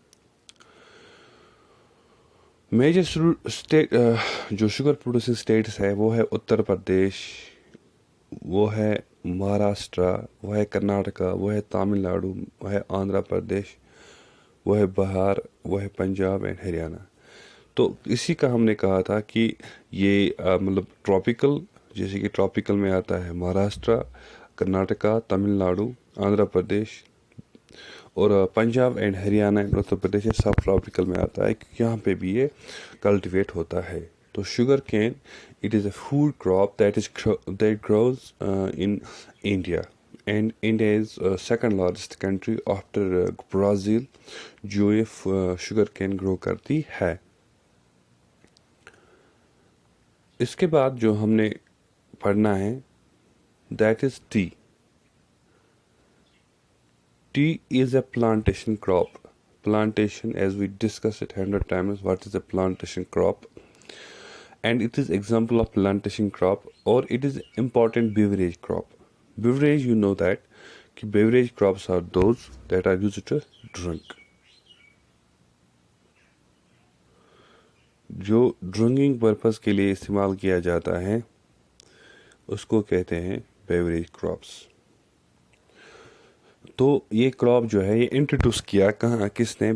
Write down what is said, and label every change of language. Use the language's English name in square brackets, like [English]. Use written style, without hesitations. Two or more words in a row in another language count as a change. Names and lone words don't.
[English] major state [Urdu] جو [English] sugar producing states [Urdu] ہے وہ ہے اتر پردیش، وہ ہے مہاراشٹرا، وہ ہے کرناٹکا، وہ ہے تامل ناڈو، وہ ہے آندھرا پردیش، وہ ہے بہار، وہ ہے پنجاب اینڈ ہریانہ. تو اسی کا ہم نے کہا تھا کہ یہ ٹراپیکل جیسے کہ ٹراپیکل میں آتا ہے مہاراشٹرا، کرناٹکا، تمل ناڈو، آندھرا پردیش اور پنجاب اینڈ ہریانہ اینڈ اتر پردیش سب ٹراپیکل میں آتا ہے یہاں پہ بھی یہ کلٹیویٹ ہوتا ہے. [English] so sugar cane it is a food crop that grows in India and India is second largest country after Brazil [Urdu] جو یہ شوگر کین گرو کرتی ہے. اس کے بعد جو ہم نے پڑھنا ہے [English] that is tea. Tea is a plantation crop. Plantation, as we discussed it 100 times, what is a plantation crop? And it is example of plantation crop or it is important beverage crop. Beverage, you know that beverage crops are those that are used to drink. [Urdu] جو [English] drinking purpose [Urdu] کے لیے استعمال کیا جاتا ہے اس کو کہتے ہیں [English] beverage crops. [Urdu] تو یہ کراپ جو ہے یہ انٹروڈیوس کیا کہاں کس نے؟